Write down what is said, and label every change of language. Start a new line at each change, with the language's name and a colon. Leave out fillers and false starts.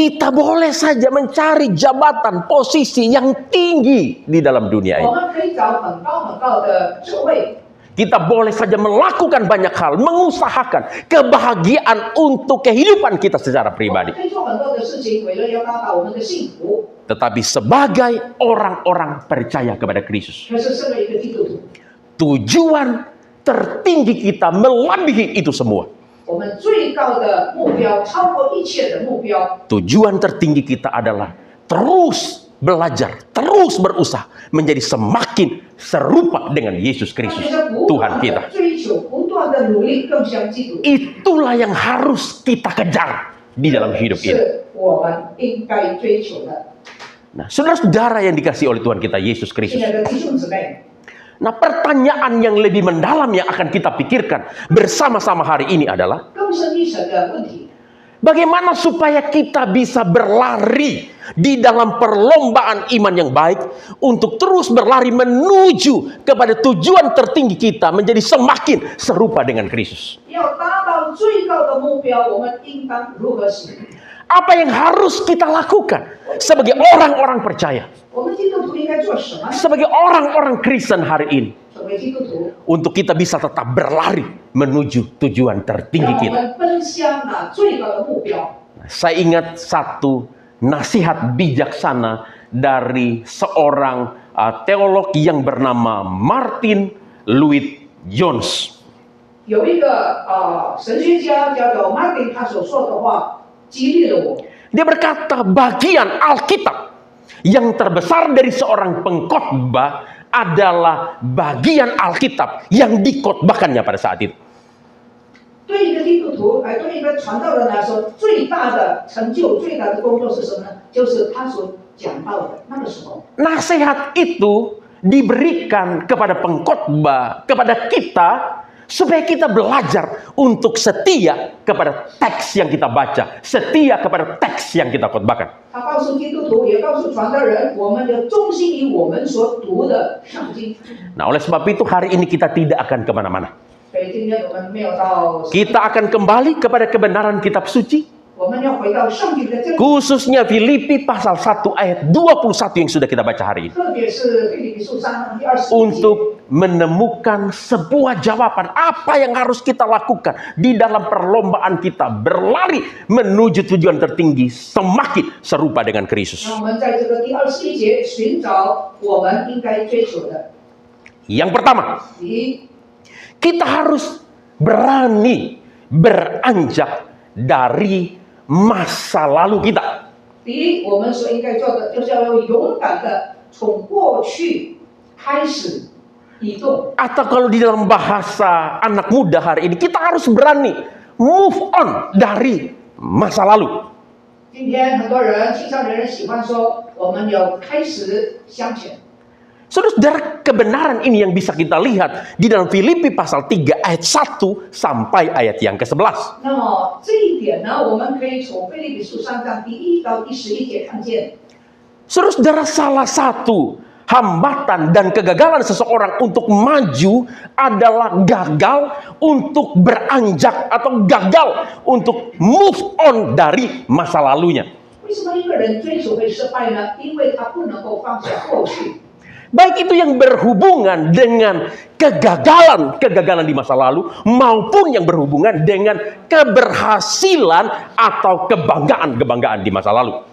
Indonesian: Kita boleh saja mencari jabatan, posisi yang tinggi di dalam dunia
Chinese: 我们可以找很高的职位，
Indonesian: Kita boleh saja melakukan banyak hal, mengusahakan kebahagiaan untuk kehidupan kita secara
Chinese: 我们
Indonesian: pribadi.
Chinese: 可以做很多的事情，为了要达到我们的幸福。
Indonesian: Tetapi sebagai orang-orang percaya kepada Kristus,
Chinese: 可是身为一个基督徒，
Indonesian: tujuan tertinggi kita melebihi itu semua.
Chinese: 我们最高的目标，超过一切的目标，
Indonesian: Tujuan tertinggi kita adalah terus belajar, terus berusaha menjadi semakin serupa dengan Yesus
Chinese: 那
Indonesian: Kristus,
Chinese: 就是不
Indonesian: Tuhan
Chinese: 断
Indonesian: kita.
Chinese: 的追求，不断的努力，更像基督。
Indonesian: Itulah yang harus kita kejar di dalam hidup ini.
Chinese: 是我们应该追求的。
Indonesian: Nah, saudara-saudara yang dikasihi oleh Tuhan kita Yesus
Chinese: 亲
Indonesian: Kristus.
Chinese: 爱的弟兄姊妹，
Indonesian: Nah, pertanyaan yang lebih mendalam yang akan kita pikirkan bersama-sama hari ini adalah
Chinese: 更深一层的问题，
Indonesian: bagaimana supaya kita bisa berlari di dalam perlombaan iman yang baik untuk terus berlari menuju kepada tujuan tertinggi kita menjadi semakin serupa dengan Kristus.
Chinese: 要达到最高的目标，我们应当如何行？
Indonesian: Apa yang harus kita lakukan sebagai orang-orang percaya,
Chinese: 我们基督徒应该做什么？
Indonesian: sebagai orang-orang Kristen hari ini,
Chinese: 成为基督徒，
Indonesian: untuk kita bisa tetap berlari menuju tujuan tertinggi
Chinese: 我
Indonesian: kita.
Chinese: 们奔向那最高的目标。
Indonesian: Saya ingat satu nasihat bijaksana dari seorang teolog yang bernama Martin Lloyd-Jones.
Chinese: 有一个神学家叫做 Martin， 他所说的话激励了我。
Indonesian: Dia berkata bagian Alkitab yang terbesar dari seorang pengkhotbah adalah bagian Alkitab yang dikhotbahkannya pada saat itu.
Chinese: 对一个基督徒，对一个传道人来说，最大的成就、最大的工作是什么呢？就是他所讲到的那个时候。
Indonesian: Nasihat itu diberikan kepada pengkhotbah, kepada kita, supaya kita belajar untuk setia kepada teks yang kita baca, setia kepada teks yang kita khotbahkan.
Chinese: 他告诉基督徒，也告诉传道人，我们要忠心于我们所读的圣经。
Indonesian: Nah, oleh sebab itu hari ini kita tidak akan kemana-mana.
Chinese: 所以今天我们没有到，
Indonesian: Kita akan kembali kepada kebenaran kitab suci,
Chinese: 我们要回到圣经的真理，
Indonesian: khususnya Filipi pasal 1 ayat 21 yang sudah kita baca hari ini.
Chinese: 特别是腓立比书3章第21节。
Indonesian: Untuk menemukan sebuah jawaban apa yang harus kita lakukan di dalam perlombaan kita berlari menuju tujuan tertinggi semakin serupa dengan Kristus.
Chinese: 那我们在这个第21节寻找我们应该追求的。
Indonesian: Yang pertama,
Chinese: 第一，
Indonesian: kita harus berani beranjak dari masa lalu kita.
Chinese: 第一，我们所应该做的就是要勇敢的从过去开始移动。
Indonesian: Atau kalau di dalam bahasa anak muda hari ini, kita harus berani
English: move on
Indonesian: dari masa lalu.
Chinese: 今天很多人青少年人喜欢说，我们要开始向前。
Indonesian: Saudara, kebenaran ini yang bisa kita lihat di dalam Filipi pasal 3 ayat 1 sampai ayat yang ke-11.
Chinese: 那么这一点呢，我们可以从腓立比书3章第1到第11节看见。
Indonesian: Saudara, salah satu hambatan dan kegagalan seseorang untuk maju adalah gagal untuk beranjak atau gagal untuk
English: move on
Indonesian: dari masa lalunya.
Chinese: 为什么一个人追求会失败呢？因为他不能够放下过去。
Indonesian: Baik itu yang berhubungan dengan kegagalan di masa lalu maupun yang berhubungan dengan keberhasilan atau kebanggaan di masa lalu.